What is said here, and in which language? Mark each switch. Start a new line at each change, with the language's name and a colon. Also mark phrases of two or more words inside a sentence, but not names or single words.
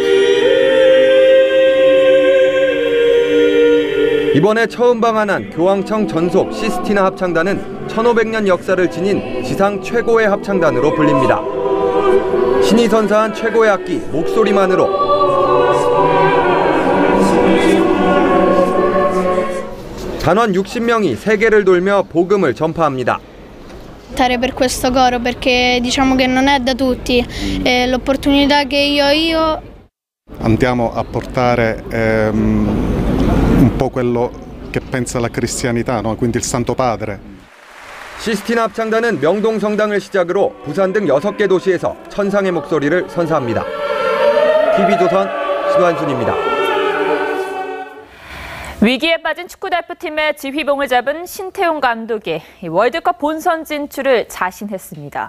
Korean: 이번에 처음 방한한 교황청 전속 시스티나 합창단은 1500년 역사를 지닌 지상 최고의 합창단으로 불립니다. 신이 선사한 최고의 악기 목소리만으로 단원 60명이 세계를 돌며 복음을 전파합니다.
Italian: Per questo coro perché diciamo che non è da tutti l'opportunità che io andiamo a portare un po' quello che pensa la cristianità, no? Quindi il Santo Padre.
Korean: 시스티나 합창단은 명동 성당을 시작으로 부산 등 6개 도시에서 천상의 목소리를 선사합니다. TV조선 신환순입니다. 위기에 빠진 축구대표팀의 지휘봉을 잡은 신태용 감독이 월드컵 본선 진출을 자신했습니다.